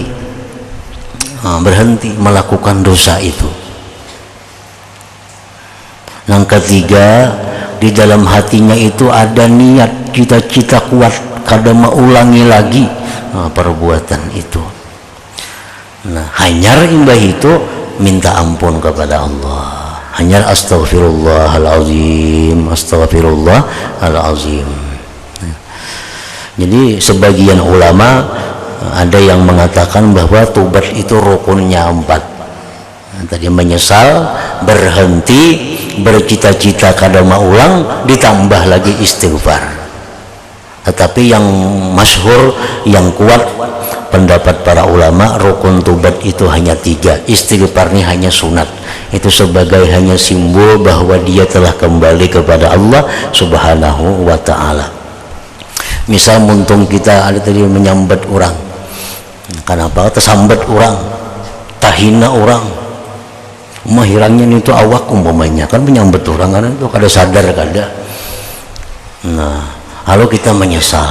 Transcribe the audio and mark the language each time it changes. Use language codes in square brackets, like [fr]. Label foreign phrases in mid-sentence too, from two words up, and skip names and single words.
[id] Berhenti melakukan dosa itu. [bjn] Yang ketiga, di dalam hatinya itu ada niat, cita-cita kuat kada mengulangi lagi perbuatan itu. [id] Nah, [bjn] hanyar imbah itu minta ampun kepada Allah. [ar] Hanyar أستغفر الله العظيم، أستغفر الله العظيم. [id] Jadi sebagian ulama ada yang mengatakan bahwa tobat itu rukunnya 4. [bjn] Tadi menyesal, berhenti, bercita-cita kada maulang, ditambah lagi istighfar. [id] Tetapi yang masyhur, yang kuat pendapat para ulama, rukun tobat itu hanya 3. Istighfar ini hanya sunat. Itu sebagai hanya simbol bahwa dia telah kembali kepada Allah [ar] سبحانه وتعالى. [bjn] Misal muntung kita ada tadi menyambat orang, kenapa tersambat orang, tahina orang, mahirangnya itu awak umpamanya, kan menyambut orang kan itu kada sadar kada. [id] Nah, lalu kita menyesal.